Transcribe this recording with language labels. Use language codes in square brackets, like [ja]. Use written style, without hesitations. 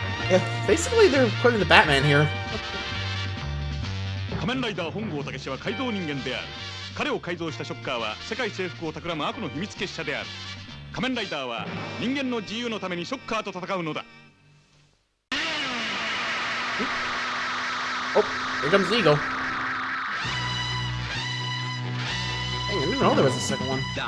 [en] Yeah, basically they're putting the Batman here. [ja] 仮面ライダー本郷武史は改造人間である。彼を改造したショッカーは世界征服を企む悪の秘密結社である。仮面ライダーは人間の自由のためにショッカーと戦うのだ。 [en] Oh, here comes Ego. Dang, I didn't know there was a second one.